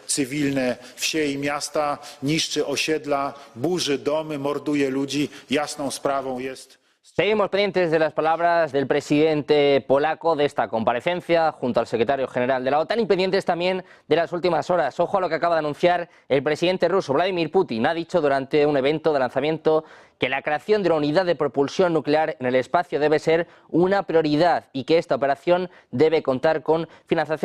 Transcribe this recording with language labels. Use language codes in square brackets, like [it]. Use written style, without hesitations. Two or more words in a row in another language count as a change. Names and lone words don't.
[pl] cywilne wsie i miasta, niszczy osiedla, burzy domy, morduje ludzi. Jasną sprawą jest... [es] Seguimos pendientes de las palabras del presidente polaco de esta comparecencia junto al secretario general de la OTAN y pendientes también de las últimas horas. Ojo a lo que acaba de anunciar el presidente ruso, Vladimir Putin. Ha dicho durante un evento de lanzamiento que la creación de una unidad de propulsión nuclear en el espacio debe ser una prioridad y que esta operación debe contar con financiación.